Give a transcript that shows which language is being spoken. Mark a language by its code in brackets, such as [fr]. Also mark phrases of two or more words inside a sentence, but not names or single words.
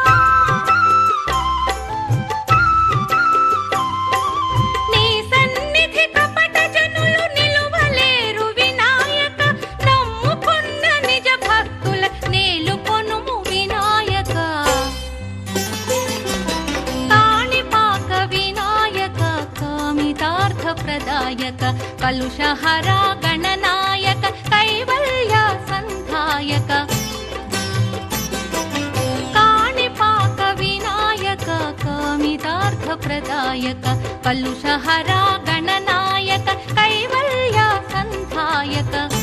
[te] నీ సన్నిధి కపట జనులు నిలువలేరు వినాయక నమ్ముకున్న నిజ భక్తుల నేలుకొనుము వినాయక [sa] కాణిపాక వినాయక कामितार्थप्रदायक कलुषहरा गणनायक कैवल्य सन्धायक काणिपाक विनायक कामितार्थप्रदायक कलुषहरा गणनायक कैवल्य सन्धायक